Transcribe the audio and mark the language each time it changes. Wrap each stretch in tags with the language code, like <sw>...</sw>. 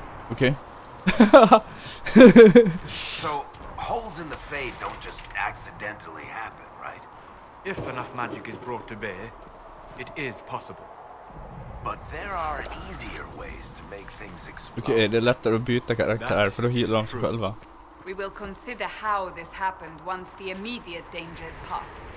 <sv>Okej.</sv> <en>So, holes in the Fade don't just accidentally happen, right? If enough magic is brought to bear, it is possible. But there are easier ways to make things explode.</en> <sv>Okej, det är lättare att byta karaktär för då healar de sig själva.</sv> <en>We will consider how this happened once the immediate danger is past.</en>